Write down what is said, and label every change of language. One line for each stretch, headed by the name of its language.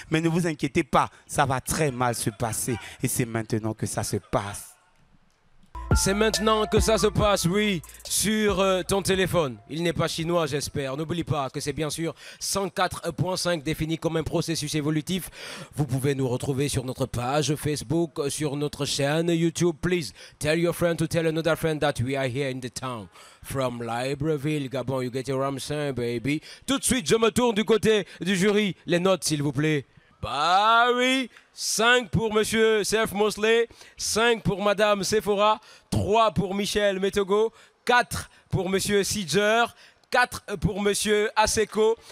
French: Mais ne vous inquiétez pas, ça va très mal se passer. Et c'est maintenant que ça se passe. C'est maintenant que ça se passe, oui, sur ton téléphone. Il n'est pas chinois, j'espère. N'oublie pas que c'est bien sûr 104.5 défini comme un processus évolutif. Vous pouvez nous retrouver sur notre page Facebook, sur notre chaîne YouTube.
English: Please tell your friend to tell another friend that we are here in the town. From Libreville, Gabon, you get your Ramsin, baby.
French: Tout de suite, je me tourne du côté du jury. Les notes, s'il vous plaît. Bah oui, 5 pour Monsieur Sef Mosley, 5 pour Madame Sephora, 3 pour Michel Metogo, 4 pour Monsieur Sidger, 4 pour Monsieur Aseko.